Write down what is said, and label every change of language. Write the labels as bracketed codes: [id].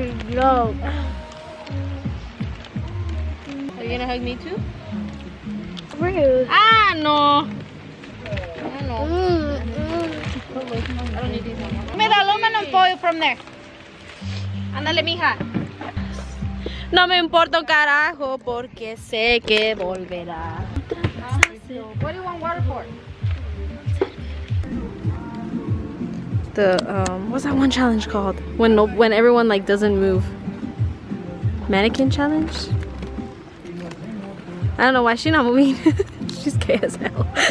[en] No. Are you gonna hug me too? Rude. Ah, no. I don't know. I don't need these no more. [es] Mira, lómelo el pollo [en] from there. [es] Ándale, mija. No me importa un carajo porque sé que volverá. [en] What do you want water for? The what's that one challenge called? When everyone like doesn't move. Mannequin challenge? I don't know why she's not moving. She's gay as hell.